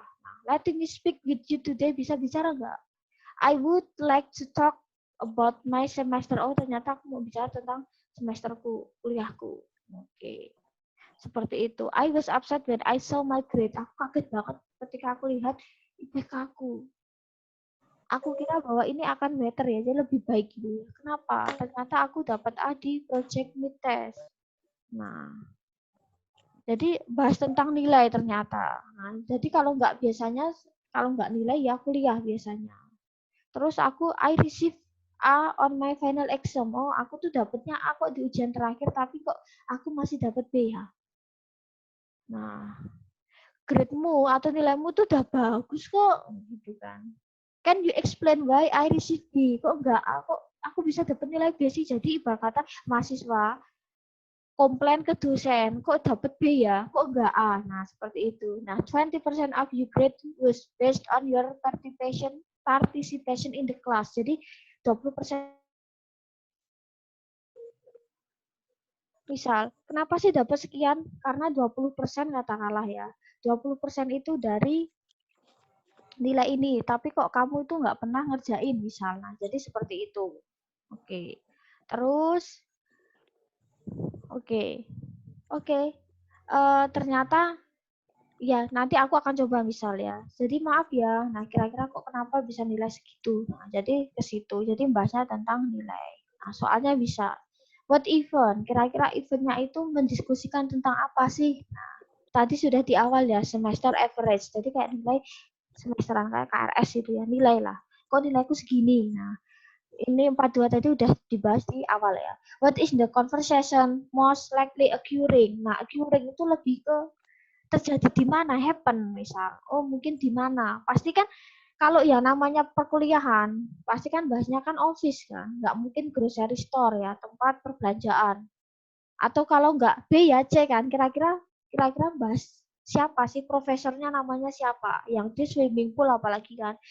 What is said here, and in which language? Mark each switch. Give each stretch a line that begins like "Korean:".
English: Nah, let me speak with you today,
Indonesian: bisa bicara nggak?
English: I would like to talk about my semester.
Indonesian: Oh, ternyata aku mau bicara tentang semesterku, kuliahku. Oke. Seperti itu.
English: I was upset when I saw my grade.
Indonesian: Aku kaget banget ketika aku lihat IPK aku. Aku kira bahwa ini akan better ya, jadi lebih baik gitu. Kenapa? Ternyata aku dapat A di project mid test. Nah, jadi bahas tentang nilai ternyata. Nah, jadi kalau nggak nilai ya kuliah biasanya.
English: Terus I receive A on my final exam.
Indonesian: Oh, aku tuh dapetnya A kok di ujian terakhir, tapi kok aku masih dapat B ya. Nah, grade-mu atau nilaimu tuh udah bagus kok, gitu kan.
English: Can you explain why I receive B?
Indonesian: Kok enggak A, kok aku bisa dapat nilai B sih? Jadi ibarat kata mahasiswa komplain ke dosen, kok dapat B ya, kok enggak A. Nah, seperti itu.
English: Nah, 20% of your grade was based on your participation in the class.
Indonesian: Jadi 20%. Misal, kenapa sih dapat sekian? Karena 20% katakanlah ya. 20% itu dari nilai ini, tapi kok kamu itu nggak pernah ngerjain misalnya. Jadi seperti itu. Oke. Terus, oke. Oke. Ternyata ya nanti aku akan coba misal ya. Jadi maaf ya. Nah, kira-kira kok kenapa bisa nilai segitu? Nah, jadi ke situ. Jadi bahasnya tentang nilai. Nah, soalnya bisa
English: what event?
Indonesian: Kira-kira eventnya itu mendiskusikan tentang apa sih? Nah, tadi sudah di awal ya
English: semester average.
Indonesian: Jadi kayak nilai semesteran kayak KRS itu ya, nilai lah. Kok nilaiku segini? Nah, ini 42 tadi udah dibahas di awal ya.
English: What is the conversation most likely occurring?
Indonesian: Nah, occurring itu lebih ke terjadi di mana, happen misal. Oh, mungkin di mana. Pasti kan kalau ya namanya perkuliahan, pasti kan bahasnya kan office kan. Nggak mungkin grocery store ya, tempat perbelanjaan. Atau kalau nggak B ya C kan, kira-kira bahas siapa sih, profesornya namanya siapa, yang di swimming pool apalagi kan.